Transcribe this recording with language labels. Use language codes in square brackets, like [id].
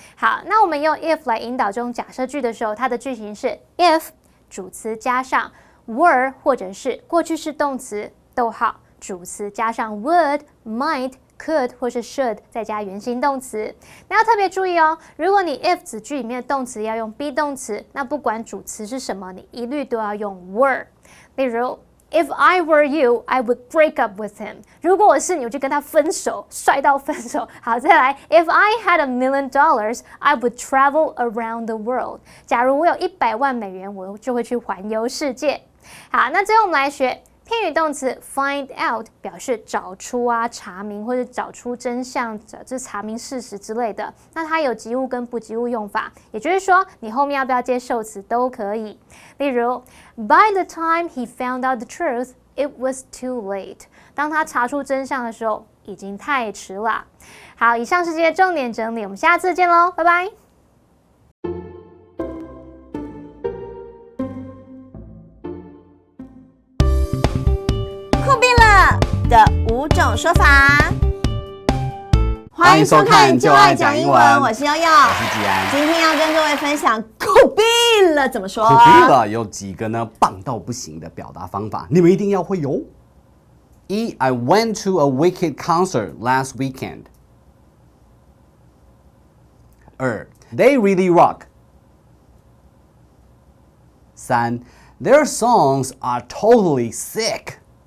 [zh] 好，那我们用 if 来引导这种假设句的时候，它的句型是 if 主词加上 were 或者是过去式动词逗号主词加上 would、might、could 或是 should 再加原形动词。那要特别注意哦，如果你 if 子句里面的动词要用 be 动词，那不管主词是什么，你一律都要用 were。例如 [en] If I were you, I would break up with him. [zh] 如果我是你，我就跟他分手，帅到分手。好，再来 [en] If I had $1 million, I would travel around the world. [zh] 假如我有100万美元，我就会去环游世界。好，那最后我们来学片语动词 find out 表示找出啊、查明或者找出真相，就是查明事实之类的。那它有及物跟不及物用法，也就是说你后面要不要接受词都可以。例如 [en] By the time he found out the truth, it was too late. [zh] 当他查出真相的时候，已经太迟了。好，以上是这些重点整理，我们下次见喽，拜拜。酷毙了的5种说法。欢迎收看就爱讲英文，我是悠悠，我是吉安。今天要跟各位分享酷毙了怎么说？酷毙了有几个呢棒到不行的表达方法，你们一定要会有。 [en] 一 I went to a Wicked concert last weekend. 二 They really rock. 三 Their songs are totally sick.